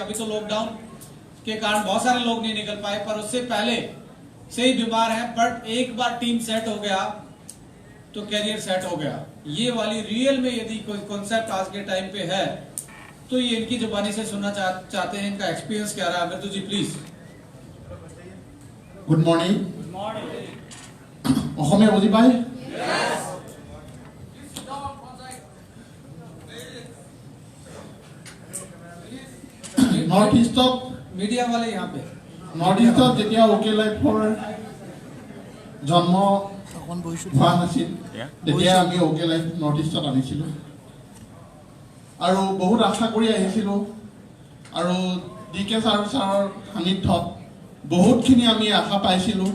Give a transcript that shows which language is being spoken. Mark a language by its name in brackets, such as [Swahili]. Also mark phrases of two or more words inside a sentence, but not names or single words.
[Hindi] अभी तो लॉकडाउन के कारण बहुत सारे लोग नहीं निकल पाए, पर उससे पहले से ही बीमार है। बट एक बार टीम सेट हो गया तो कैरियर सेट हो गया। ये वाली रियल में यदि कोई कॉन्सेप्ट आज के टाइम पे है तो ये इनकी जुबानी से सुनना चाहते हैं, इनका एक्सपीरियंस क्या रहा। मृदु जी प्लीज। [English] good morning. [Assamese] অসমীয়া বুজি পায়? নৰ্থ ইষ্টত [Hindi] मीडिया वाले यहाँ पे [Assamese] নৰ্থ ইষ্টত যেতিয়া ওকে লাইফৰ জন্ম হোৱা নাছিল তেতিয়া আমি ওকে লাইফ নৰ্থ ইষ্টত আনিছিলোঁ আৰু বহুত আশা কৰি আহিছিলোঁ আৰু DK ছাৰৰ সান্নিধ্যত বহুতখিনি আমি আশা পাইছিলোঁ।